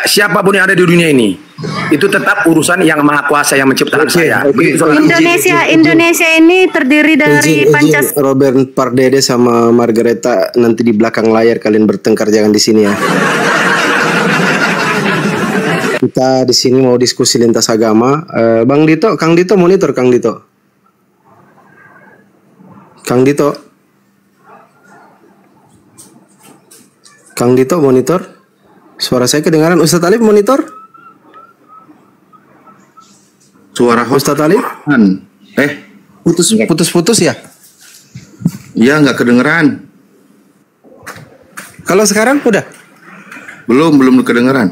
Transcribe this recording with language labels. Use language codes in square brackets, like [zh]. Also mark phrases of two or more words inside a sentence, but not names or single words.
[id] Siapapun yang ada di dunia ini, itu tetap urusan yang Maha Kuasa yang menciptakan saya. Indonesia ini terdiri dari Pancasila. Robert Pardede sama Margareta nanti di belakang layar kalian bertengkar, jangan di sini ya. Kita di sini mau diskusi lintas agama. Bang Dito, Kang Dito monitor, Kang Dito. Kang Dito. Kang Dito monitor. Suara saya kedengaran. Ustadz Alif monitor. Suara Ustadz Alif. Putus ya? Iya, nggak kedengeran. Kalau sekarang udah? Belum kedengeran.